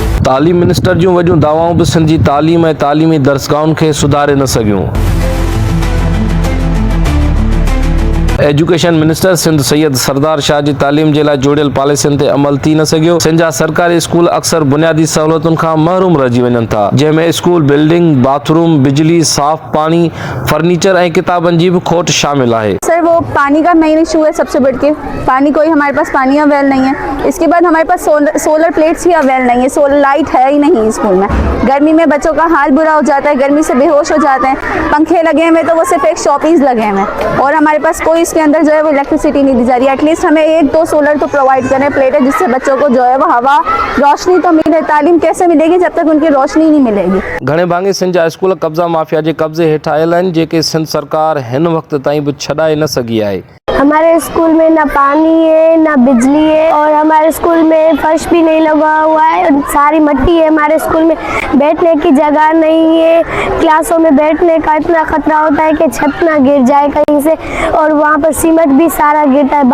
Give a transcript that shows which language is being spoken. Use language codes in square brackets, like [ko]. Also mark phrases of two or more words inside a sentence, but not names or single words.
[sd] तालीम मिनिस्टर जूं वॾियूं दावाऊं बि सिंध जी तालीम ऐं तालीमी दर्सगाहुनि खे सुधारे न सघियूं। [en] education minister [sd] सिंध सैयद सरदार शाह जी तालीम जे लाइ जोड़ियल पॉलिसियुनि ते अमल थी न सघियो। सिंध जा सरकारी स्कूल अक्सर बुनियादी सहूलियतुनि खां महरूम रहिजी वञनि था, जंहिंमें [en] school building, [sd] बाथरूम, बिजली, साफ पानी, फर्नीचर ऐं किताबनि जी भी खोट [ur] شامل ہے. سر وہ پانی کا [en] main issue [ur] ہے سب سے بڑھ کے۔ پانی کوئی ہمارے پاس پانی اویل نہیں ہے. اس کے بعد ہمارے پاس [en] solar plates [ur] ہی اویل نہیں ہے, [en] solar light [ur] ہے ہی نہیں اسکول میں. گرمی میں بچوں کا حال برا ہو جاتا ہے، گرمی سے بے ہوش ہو جاتے ہیں. پنکھے لگے ہوئے تو وہ صرف ایک شوپیس لگے ہوئے ہیں اور ہمارے پاس کوئی اس کے اندر جو ہے وہ الیکٹریسٹی نہیں دی جا رہی ہے. ایٹ لیسٹ ہمیں 1-2 سولر تو پرووائیڈ کریں پلیٹ ہے، جس سے بچوں کو جو ہے وہ ہوا روشنی تو ملے. تعلیم کیسے ملے گی جب تک ان کی روشنی نہیں ملے گی. [sd] घणे भाङे सिंध जा स्कूल कब्ज़ा माफिया जे कब्ज़े हेठि आयल आहिनि, जेके सिंध सरकार हिन वक़्त ताईं बि छॾाए न सघी आहे। [ur] ہمارے اسکول میں نہ پانی ہے نہ بجلی ہے اور ہمارے اسکول میں فرش بھی نہیں لگا ہوا ہے، ساری مٹی ہے. ہمارے اسکول میں بیٹھنے کی جگہ نہیں ہے، کلاسوں میں بیٹھنے کا اتنا خطرہ ہوتا ہے کہ چھت نا گر جائے کہیں سے، اور وہاں پر سیمنٹ بھی سارا گرتا ہے.